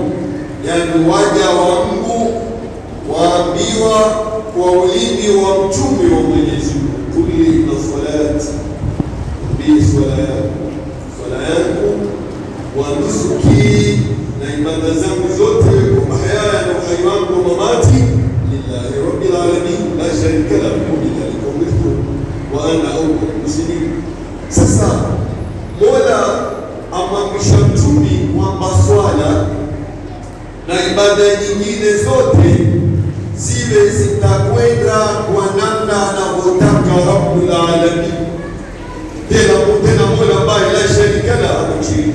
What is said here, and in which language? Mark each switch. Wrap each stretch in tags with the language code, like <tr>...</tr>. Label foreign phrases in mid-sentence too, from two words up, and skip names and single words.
<sw>yani waja wa Mungu, waambiwa kwa ulimi wa Mtume wa Mwenyezi Mungu,</sw> <ar>قل إن صلاتي,</ar> <sw>bi swala yangu,</sw> <ar>ونسكي,</ar> <sw>na ibada zangu zote,</sw> <ar>ومحياي,</ar> <sw>na uhai wangu,</sw> <ar>ومماتي لله رب العالمين لا شريك له وبذلك أمرت وأنا أول المسلمين.</ar> <sw>Sasa Mola amwamrisha Mtume kwamba swala na ibada nyingine zote ziwe zitakwenda kwa namna anavyotaka</sw> <ar>رب العالمين,</ar> <sw>tena Mola ambaye</sw> <ar>لا شريك له,</ar> <sw>hana mshirika.</sw>